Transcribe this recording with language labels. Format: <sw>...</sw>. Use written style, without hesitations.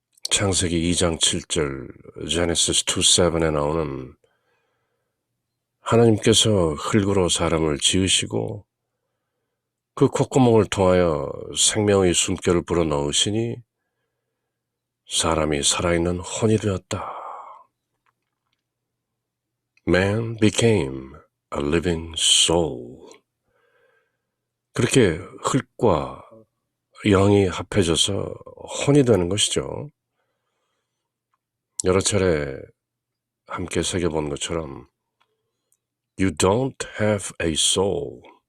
<ko>창세기 2장 7절, Genesis 2:7에 나오는 하나님께서 흙으로 사람을 지으시고 그 콧구멍을 통하여 생명의 숨결을 불어넣으시니 사람이 살아있는 혼이 되었다.</ko> <en>Man became a living soul.</en> <ko>그렇게 흙과 영이 합해져서 혼이 되는 것이죠. 여러 차례 함께 새겨본 것처럼</ko> <en>You don't have a soul.</en>